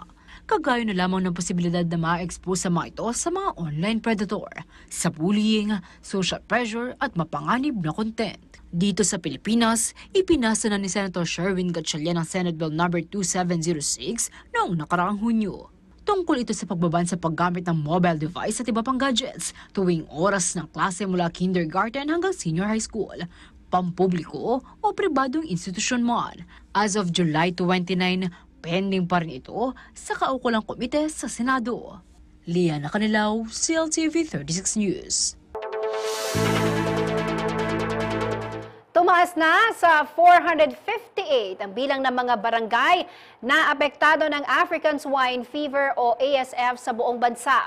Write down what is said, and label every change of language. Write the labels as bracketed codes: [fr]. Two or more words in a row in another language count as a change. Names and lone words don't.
[tl] Kagaya na lamang ng posibilidad na ma-expose sa mga ito sa mga [en] online predator, [tl] sa bullying, [en] social pressure [tl] at mapanganib na content. Dito sa Pilipinas, ipinasa na ni Senator Sherwin Gatchalian ang Senate Bill No. 2706 noong nakaraang Hunyo. Tungkol ito sa pagbaban sa paggamit ng mobile device at iba pang gadgets tuwing oras ng klase mula kindergarten hanggang senior high school, pampubliko o pribadong institusyon man. [en] As of [tl] July 29, pending pa rin ito sa kaukulang komite sa Senado. Liana Canilaw, CLTV 36 News. Tumaas na sa 458 ang bilang ng mga barangay na apektado ng African Swine Fever o ASF sa buong bansa.